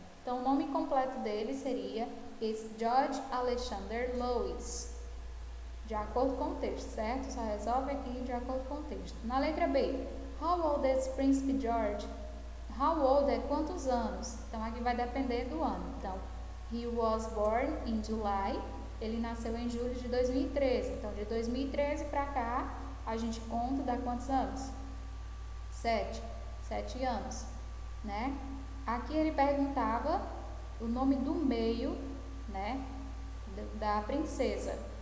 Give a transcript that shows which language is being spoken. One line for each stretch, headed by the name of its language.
Portuguese: Então, o nome completo dele seria George Alexander Louis, de acordo com o texto, certo? Só resolve aqui de acordo com o texto. Na letra B,
English: How old is
Portuguese: Príncipe George? How old é quantos anos? Então, aqui vai depender do ano. Então,
English: he was born in July.
Portuguese: Ele nasceu em julho de 2013. Então, de 2013 para cá, a gente conta dá quantos anos? 7 anos, né? Aqui ele perguntava o nome do meio, né, da princesa.